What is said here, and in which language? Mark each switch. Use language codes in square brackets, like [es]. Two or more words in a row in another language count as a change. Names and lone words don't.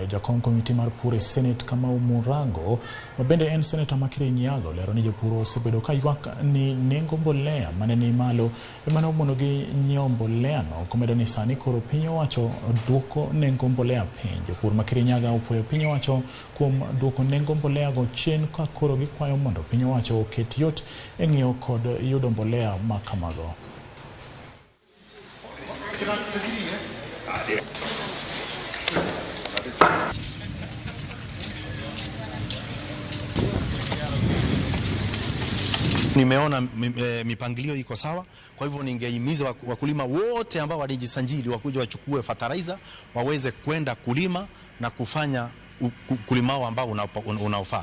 [luo] Jakom komiti mar pur e Senate Kamau Murango ma bende en seneta ma Kirinyaga lero ni jopur osebedo ka ywak ni nengo mbolea mane ni malo ema ne omonogi nyiewo mbolea no, komedo ni sani koro piny owacho duoko nengo mbolea piny. Jopur ma Kirinyaga opwoyo piny owacho kuom duoko nengo mbolea go chien ka koro gikwayo mondo piny owacho oket yot e ng'iewo kod yudo mbolea ma kamago. [sw] Nimeona mipangilio iko sawa, kwa hivyo ningehimiza wakulima wote ambao walijisajili wakuja wachukue fertilizer waweze kwenda kulima na kufanya kulima ambao unaofaa.